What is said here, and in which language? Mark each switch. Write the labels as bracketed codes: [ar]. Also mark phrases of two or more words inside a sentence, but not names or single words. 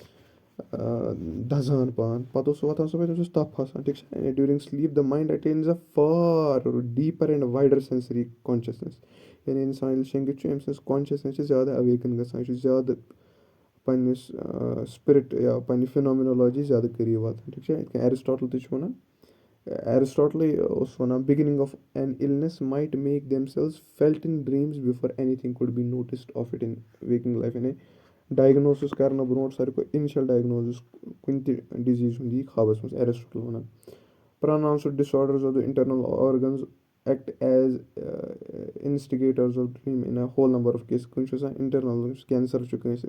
[ks] دَزان پان پَتہٕ اوس سُہ وۄتھان صُبحٲے تٔمِس اوس تَپھ آسان ٹھیٖک چھا [en] during sleep the mind attains a far deeper and wider sensory consciousness [ks] یعنی اِنسان ییٚلہِ شیٚنٛگِتھ چھُ أمۍ سٕنٛز کانشَسنٮ۪س چھِ زیادٕ اَویکَن گژھان یہِ چھُ زیادٕ پنٛنِس سپرِٹ یا پنٛنہِ فِنامِنالجی زیادٕ قریٖب واتان ٹھیٖک چھا یِتھ کٔنۍ ایرِسٹاٹل تہِ چھُ وَنان ایرِسٹاٹلٕے اوس وَنان [en] beginnings of an illness might make themselves felt in dreams before anything could be noticed of it in waking life [ks] یعنی ڈایگنوسِس کَرنہٕ برونٛٹھ ساروی کھۄتہٕ اِنِشَل ڈایگنوزِس کُنہِ تہِ ڈِزیٖز ہُنٛد یی خابَس منٛز ایرِسٹاٹل وَنان [en] pronounced disorders of the internal organs act as instigators of dream in a whole number of cases [ks] کُنہِ چھُ آسان اِنٹَرنَل یُس کینسَر چھُ کٲنٛسہِ